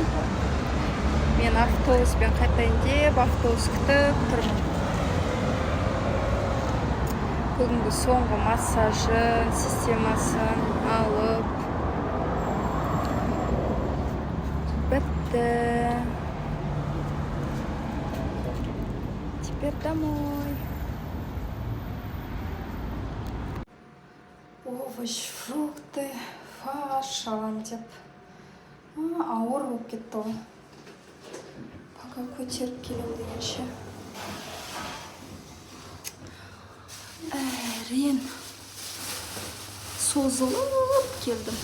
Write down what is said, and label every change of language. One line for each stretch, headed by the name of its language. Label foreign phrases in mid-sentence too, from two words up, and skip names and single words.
Kazakh: Мен автобуспен қайтайын деп, автобус күтіп тұрмын. Бүгінгі соңғы массажын, системасын алып бітті.
Russian: Теперь домой. Овощ, фрукты,
Kazakh: фарш алам деп. Ауыр болып кетті ғой. Көтеріп келем дегенше. Әрең созылып келдім.